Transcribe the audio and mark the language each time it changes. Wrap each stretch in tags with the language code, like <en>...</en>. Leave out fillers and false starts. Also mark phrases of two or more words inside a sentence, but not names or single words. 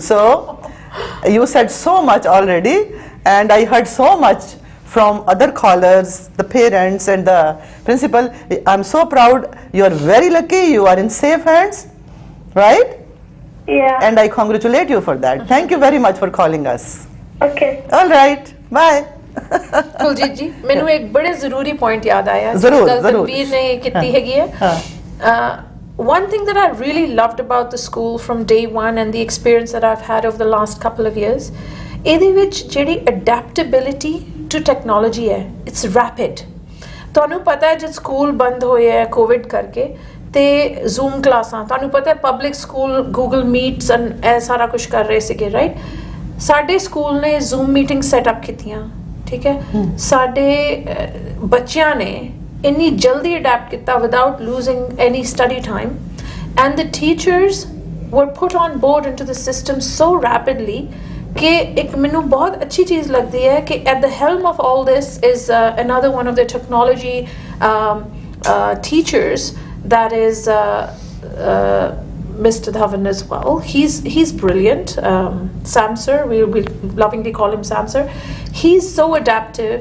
<en>So you said so much already, and I heard so much from other callers, the parents and the principal. I'm so proud. You are very lucky. You are in safe hands, right? Yeah. And I congratulate you for that. Thank you very much for calling us. Okay. All right. Bye.</en> <hi>कुलजीत जी, मैंने एक बड़े जरूरी पॉइंट याद आया जरूर तनवीर ने कितनी हैगी है.</hi> <en>One thing that I really loved about the school from day one, and the experience that I've had over the last couple of years,</en> <pa>ਇਹਦੇ ਵਿੱਚ ਜਿਹੜੀ</pa> <en>adaptability to technology है, it's rapid.</en> <pa>ਤੁਹਾਨੂੰ ਪਤਾ ਹੈ ਜਦ ਸਕੂਲ ਬੰਦ ਹੋਏ ਹੈ ਕੋਵਿਡ ਕਰਕੇ ਤੇ ਜ਼ੂਮ ਕਲਾਸਾਂ, ਤੁਹਾਨੂੰ ਪਤਾ ਹੈ</pa> <en>public school</en> <pa>ਗੂਗਲ ਮੀਟਸ ਐਂਡ ਇਹ ਸਾਰਾ ਕੁਝ ਕਰ ਰਹੇ ਸੀਗੇ, ਰਾਈਟ? ਸਾਡੇ ਸਕੂਲ ਨੇ ਜ਼ੂਮ</pa> <en>meeting setup</en> <pa>ਕੀਤੀਆਂ, ਠੀਕ ਹੈ? ਸਾਡੇ ਬੱਚਿਆਂ ਨੇ ਇੰਨੀ ਜਲਦੀ ਅਡੈਪਟ ਕੀਤਾ</pa> <en>without losing any study time, and the teachers were put on board into the system so rapidly</en> <hi>कि एक मैनू बहुत अच्छी चीज़ लगती है कि</hi> <en>at the helm of all this is another one of the technology teachers, that is Mr. Dhawan as well. He's brilliant. Sam sir, we lovingly call him Sam sir. He's so adaptive.</en>